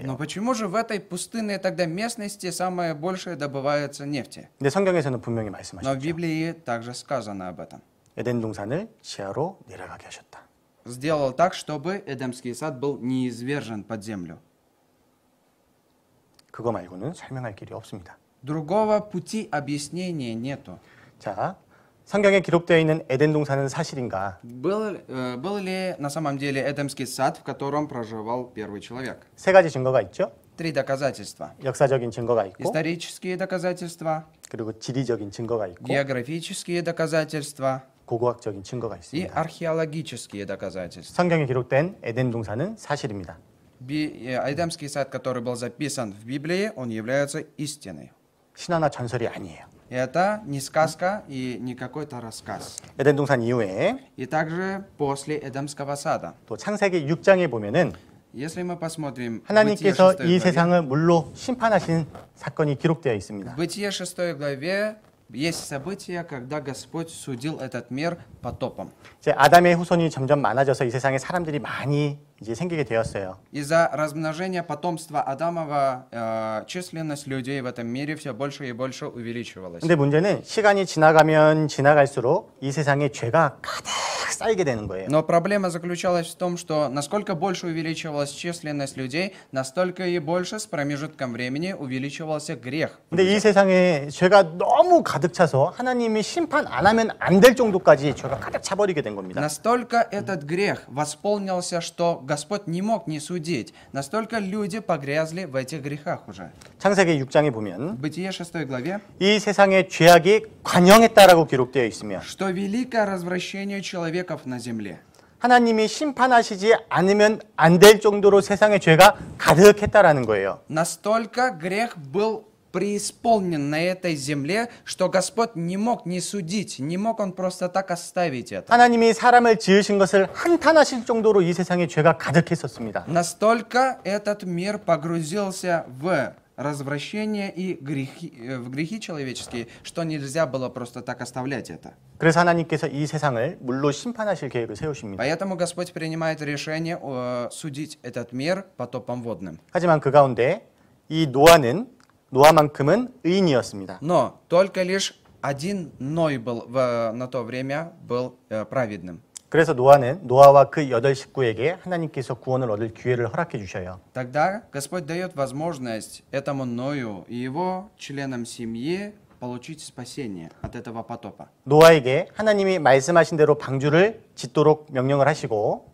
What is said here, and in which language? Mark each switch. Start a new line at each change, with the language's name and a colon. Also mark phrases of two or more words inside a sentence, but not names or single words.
Russian: Но почему же в этой пустынной тогда местности самое большее добывается нефти?
Korean: 근데 성경에서는 분명히
Russian: Но в
Korean: 말씀하셨죠.
Russian: Библии также сказано об этом.
Korean: 에덴 동산을 지하로 내려가게 하셨다.
Russian: Сделал так, чтобы Эдемский сад был неизвержен под землю.
Korean: 그거 말고는 설명할 길이 없습니다.
Russian: Другого пути объяснения нету.
Korean: 자, 성경에 기록되어 있는 에덴 동산은 사실인가?
Russian: Был ли на самом деле Эдемский сад, в котором проживал первый человек?
Korean: 세 가지 증거가 있죠.
Russian: 3 доказательства.
Korean: 역사적인 증거가 있고,
Russian: Исторические доказательства,
Korean: 그리고 지리적인 증거가 있고,
Russian: географические доказательства
Korean: 고고학적인 증거가
Russian: и
Korean: 있습니다.
Russian: археологические доказательства.
Korean: 성경에 기록된 에덴 동산은 사실입니다.
Russian: Эдемский сад, который был записан в Библии, он является истиной.
Korean: 신화나 전설이 아니에요.
Russian: Это не сказка и не какой-то рассказ.
Korean: 에덴 동산 이후에
Russian: И также после Эдемского сада.
Korean: 또 창세기 6장에 보면은
Russian: Если мы посмотрим Бытие
Korean: 하나님께서
Russian: 6
Korean: 이
Russian: главе,
Korean: 세상을 물로 심판하신 사건이 기록되어 있습니다.
Russian: в Бытие 6 главе есть событие, когда Господь судил этот мир потопом.
Korean: 이제 아담의 후손이 점점 많아져서 이 세상에 사람들이 많이 이제 생기게 되었어요.
Russian: Из-за размножения потомства Адамова численность людей в этом мире все больше и больше увеличивалась.
Korean: 근데 문제는 시간이 지나가면 지나갈수록 이 세상에 죄가 가득 쌓이게 되는 거예요.
Russian: Но проблема заключалась в том, что насколько больше увеличивалась численность людей, настолько и больше с промежутком времени увеличивался грех.
Korean: 근데 이 세상에 죄가 너무 가득 차서 하나님이 심판 안 하면 안 될 정도까지 죄가 가득 차버리게 된 겁니다.
Russian: Настолько этот грех восполнился, что Господь не мог не судить. Настолько люди погрязли в этих грехах уже.
Korean: 창세기 6장에
Russian: В
Korean: 보면
Russian: Бытие 6 главе,
Korean: 이 세상의 죄악이 관영했다라고 기록되어 있으며
Russian: что великое развращение человеков на земле.
Korean: 하나님이 심판하시지 않으면 안 될 정도로 세상의 죄가 가득했다라는 거예요.
Russian: Настолько грех был преисполнен на этой земле, что Господь не мог не судить, не мог Он просто так оставить это.
Korean: 하나님이 사람을 지으신 것을 한탄하실 정도로 이 세상에 죄가 가득했었습니다.
Russian: Настолько этот мир погрузился в развращение и в грехи человеческие, что нельзя было просто так оставлять это.
Korean: 그래서 하나님께서 이 세상을 물로 심판하실 계획을 세우십니다.
Russian: Поэтому Господь принимает решение судить этот мир потопом водным.
Korean: 하지만 그 가운데 이 노아만큼은 의인이었습니다.
Russian: Но только лишь один Ной был на то время был праведным.
Korean: 그래서 노아와 그 8 식구에게 하나님께서 구원을 얻을 기회를 허락해 주셔요.
Russian: Тогда Господь дает возможность этому Ною и его членам семьи получить спасение от этого потопа.
Korean: 노아에게 하나님이 말씀하신 대로 방주를 짓도록 명령을 하시고